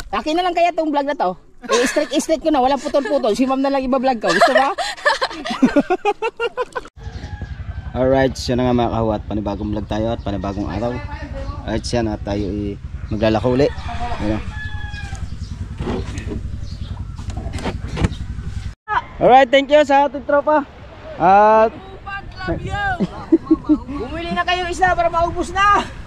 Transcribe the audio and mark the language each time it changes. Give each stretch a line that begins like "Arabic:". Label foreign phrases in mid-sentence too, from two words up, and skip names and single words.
Filipino: Akin na lang kaya tong vlog na to. I-straight ko na, walang putol-putol. Si ma'am na lang iba-vlog ko. Gusto ba?
English: Alright, so
Filipino: na nga mga kahawat, panibagong vlog tayo at panibagong araw. Alright, siya na tayo maglalako uli. Ayan. Alright,
English: thank you
Filipino: sa ating tropa. At Bumili na kayo isa para maubos na.